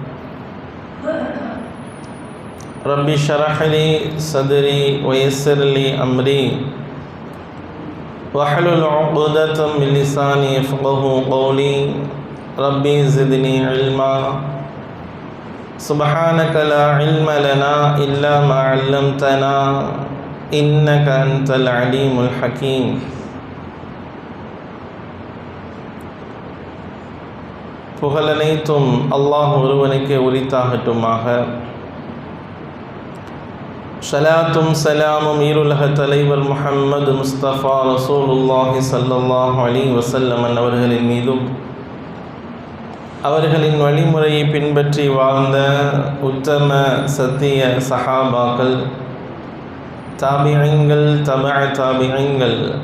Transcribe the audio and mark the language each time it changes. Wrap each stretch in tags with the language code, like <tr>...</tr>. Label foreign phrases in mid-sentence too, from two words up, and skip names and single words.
<ar>رب اشرح لي صدري ويسر لي أمري واحلل عقدة من لساني يفقهوا قولي. ربي زدني علما. سبحانك لا علم لنا إلا ما علمتنا إنك أنت العليم الحكيم.</ar> <ta>புகழனைத்தும் அல்லாஹ் ஒருவனுக்கே உரித்தாகட்டுமாக. ஸலாத்தும் சலாமும் ஈருலக தலைவர் முஹம்மது முஸ்தபா</ta> <ar>رسول الله صلى الله عليه وسلم</ar> <ta>அவர்களின் மீதும் அவர்களின் வழிமுறையை பின்பற்றி வாழ்ந்த உத்தம சத்திய சஹாபாக்கள், தாபிஈன்கள், தாபிஈன்கள்,</ta>